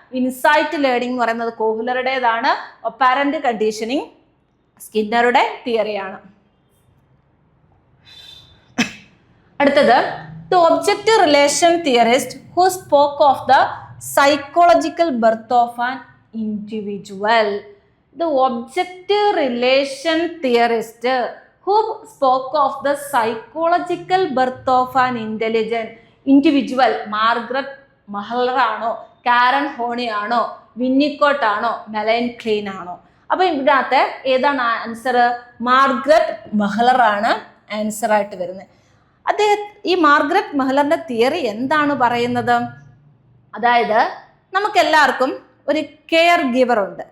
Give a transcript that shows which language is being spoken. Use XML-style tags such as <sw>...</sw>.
<ml>Insight learning എന്ന് പറയുന്നത് കോഹ്ലറുടേതാണ്. ഒപ്പാരന്റ് conditioning സ്കിന്നറുടെ തിയറിയാണ്.</ml> <en>അടുത്തത് the objective relation theorist who spoke of the psychological birth of an individual. The objective relation theorist who spoke of the psychological birth of an intelligent individual.</en> <ml>Margaret Mahler ആണോ, കാരൻ Horney ആണോ, വിന്നിക്കോട്ട് ആണോ, മെലൈൻ clean ആണോ? അപ്പൊ ഇതിനകത്ത് ഏതാണ് answer? Margaret Mahler ആണ് answer ആയിട്ട് വരുന്നത്. ഈ മാർഗ്രറ്റ് മഹ്ലറിന്റെ തിയറി എന്താണ് പറയുന്നത്? അതായത് നമുക്കെല്ലാവർക്കും ഒരു കെയർ ഗീവർ ഉണ്ട്.</ml>